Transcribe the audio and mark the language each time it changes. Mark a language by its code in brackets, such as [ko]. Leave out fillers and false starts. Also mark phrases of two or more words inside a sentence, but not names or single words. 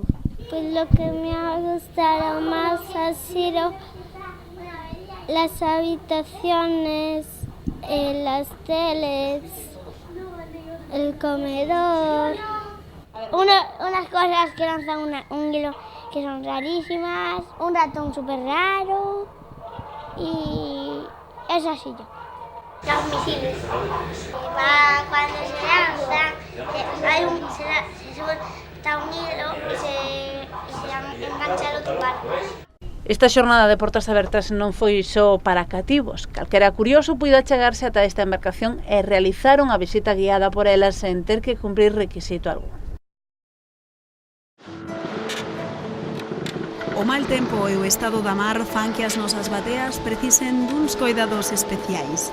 [es] Pues lo que me ha gustado más ha sido las habitaciones, las teles, el comedor, unas cosas que lanzan un hilo que son rarísimas, un ratón súper raro y esa silla. Los misiles. Cuando se lanzan, está un hilo y se engancha al otro barco. [gl] Esta xornada de portas abertas non foi só para cativos. Calquera curioso puido achegarse ata esta embarcación e realizar unha visita guiada por elas sen ter que cumprir requisito algún. O mal tempo e o estado da mar fan que as nosas bateas precisen duns coidados especiais.